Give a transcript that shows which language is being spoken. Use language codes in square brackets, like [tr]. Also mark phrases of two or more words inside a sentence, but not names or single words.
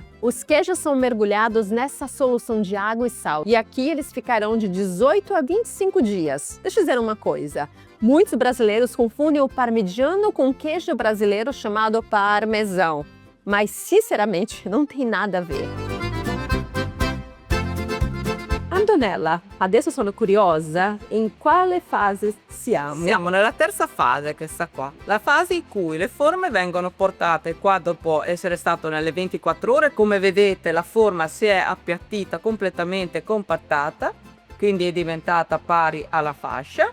[pt] Os queijos são mergulhados nessa solução de água e sal e aqui eles ficarão de 18 a 25 dias. Deixa eu dizer uma coisa. Muitos brasileiros confundem o parmigiano com o queijo brasileiro chamado parmesão. Mas, sinceramente, não tem nada a ver. [it] Antonella, adesso sono curiosa in quale fase siamo? Siamo nella terza fase, questa qua. La fase in cui le forme vengono portate qua dopo essere stato nelle 24 ore. Come vedete la forma si è appiattita completamente, compattata, quindi è diventata pari alla fascia.